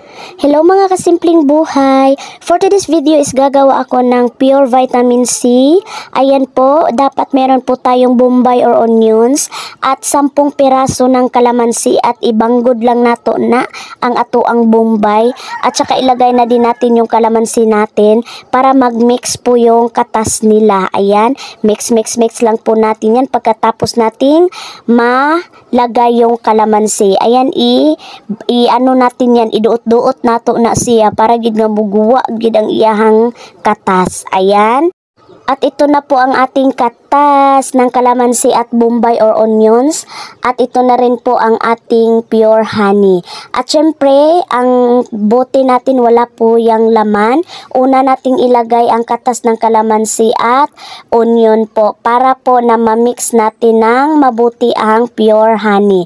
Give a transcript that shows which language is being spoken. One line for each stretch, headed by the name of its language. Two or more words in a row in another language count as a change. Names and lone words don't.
Filipino: Hello mga kasimpleng buhay.
English: For today's video
Filipino: is gagawa ako ng pure vitamin C. Ayan po, dapat meron po tayong bombay or onions at 10 piraso ng kalamansi at
Hiligaynon: ibanggod lang nato na ang atoang bombay
Filipino: at saka ilagay na din natin yung kalamansi natin para mag-mix po yung katas nila. Ayan, mix lang po natin yan pagkatapos nating malagay yung kalamansi. Ayan, ano natin yan,
Hiligaynon: iduot-duot nato na siya para gid nga buguwa gid ang iyahang katas.
Filipino: Ayan. At ito na po ang ating katas ng kalamansi at bombay or onions. At ito na rin po ang ating
English: pure honey.
Filipino: At syempre, ang bote natin wala po yung laman. Una nating ilagay ang katas ng kalamansi at onion po para po na ma-mix natin ng mabuti ang
English: pure honey.